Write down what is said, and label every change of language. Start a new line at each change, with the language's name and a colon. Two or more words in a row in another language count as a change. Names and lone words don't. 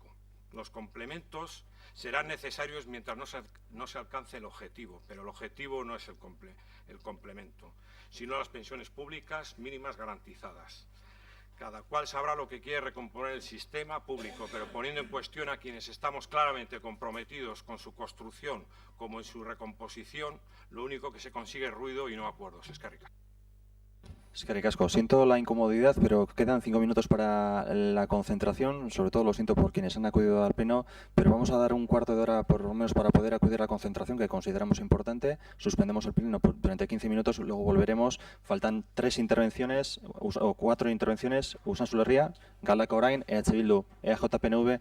Spanish: Los complementos serán necesarios mientras no se alcance el objetivo, pero el objetivo no es el complemento, sino las pensiones públicas mínimas garantizadas. Cada cual sabrá lo que quiere recomponer el sistema público, pero poniendo en cuestión a quienes estamos claramente comprometidos con su construcción como en su recomposición, lo único que se consigue es ruido y no acuerdos.
Basque: Eskerrik asko. Eskerrik asko.
Spanish: Siento la incomodidad, pero quedan 5 minutos para la concentración. Sobre todo lo siento por quienes han acudido al pleno, pero vamos a dar un cuarto de hora por lo menos para poder acudir a la concentración, que consideramos importante. Suspendemos el pleno durante 15 minutos, luego volveremos. Faltan 3 intervenciones o 4 intervenciones: Usan Sulerria, Galdaka Orain, EH Bildu, EAJ-PNV.